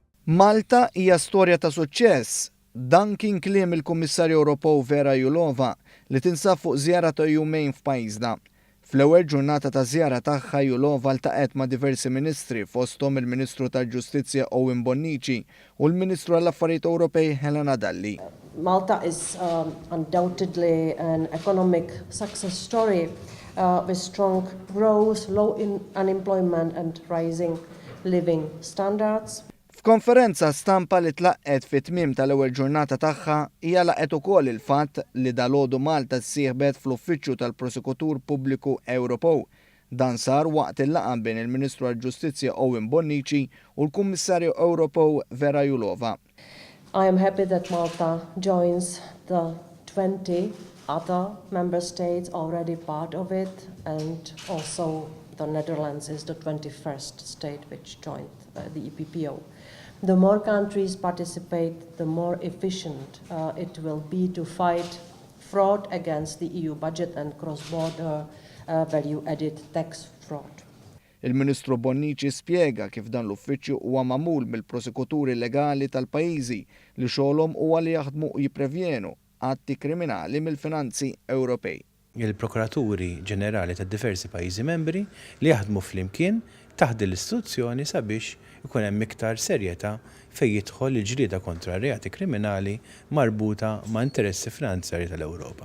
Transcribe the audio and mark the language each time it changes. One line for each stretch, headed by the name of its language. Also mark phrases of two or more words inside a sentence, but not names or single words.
Maltese: Malta hija storja ta' suċċess. Dan kien kliem il-Kummisarju Ewropew Vera Julova li tinsab fuq żjara ta' jumejn f'pajjiżna. Fl-ewwel ġurnata ta' żjara tagħha Julova ltaqgħet ma' diversi ministri fosthom il-Ministru tal-Ġustizzja Owen Bonnici u l-Ministru għall-Affarijiet Ewropej Helena Dalli.
English: Malta is undoubtedly an economic success story with strong growth, low unemployment and rising living standards.
Maltese: F'konferenza stampa li tlaqqet fit-tmiem tal-ewwel ġurnata tagħha hija laqgħet ukoll il-fatt li dalgħodu Malta ssieħbet fl-Uffiċċju tal-Prosekutur Pubbliku Ewropew. Dan sar waqt il-laqgħa bejn il-Ministru għall-Ġustizzja Owen Bonnici u l-Kummisarju Ewropew Vera Julova.
English: I am happy that Malta joins the 20 other member states already part of it, and also the Netherlands is the 21st state which joined the EPPO. The more countries participate, the more efficient it will be to fight fraud against the EU budget and cross-border value-added tax fraud.
Maltese: Il-Ministru Bonnici spjega kif dan l-uffiċċju huwa magħmul mill-prosekuturi legali tal-pajjiżi li xogħolhom huwa li jaħdmu jipprevjenu atti kriminali mill-finanzi Ewropej. Il-Prokuraturi Ġenerali tad diversi pajjiżi membri li jaħdmu flimkien taħt l-istituzzjoni sabiex ikun hemm iktar serjetà fejn jidħol il-ġlieda kontra reati kriminali marbuta ma' interessi finanzjarji tal-Ewropa.